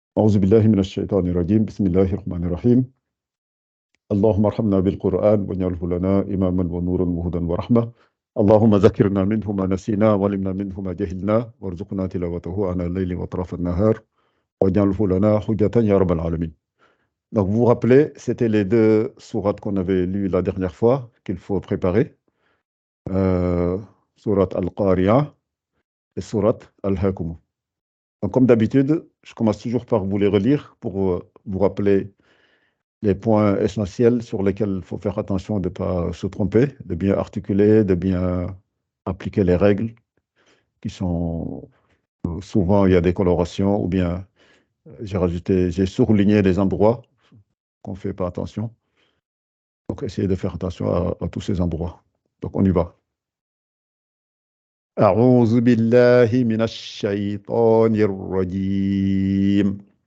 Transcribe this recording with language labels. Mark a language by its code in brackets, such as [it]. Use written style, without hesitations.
[ar] أعوذ بالله من الشيطان الرجيم بسم الله الرحمن الرحيم اللهم ارحمنا بالقرآن واجعله لنا إماما ونورا وهدى ورحمة اللهم ذكرنا منه ما نسينا وعلمنا منه ما جهلنا وارزقنا تلاوته آناء الليل وأطراف النهار واجعله لنا حجة يا رب العالمين. [fr] Donc vous vous rappelez, c'était les deux sourates qu'on avait lues la dernière fois qu'il faut préparer. Euh, Sourate Al-Qari'ah et Sourate Al-Hakum. Donc comme d'habitude, je commence toujours par vous les relire pour vous rappeler les points essentiels sur lesquels il faut faire attention de ne pas se tromper, de bien articuler, de bien appliquer les règles qui sont souvent il y a des colorations ou bien j'ai souligné les endroits qu'on ne fait pas attention. Donc essayez de faire attention à tous ces endroits. Donc on y va. [ar] أعوذ بالله من الشيطان الرجيم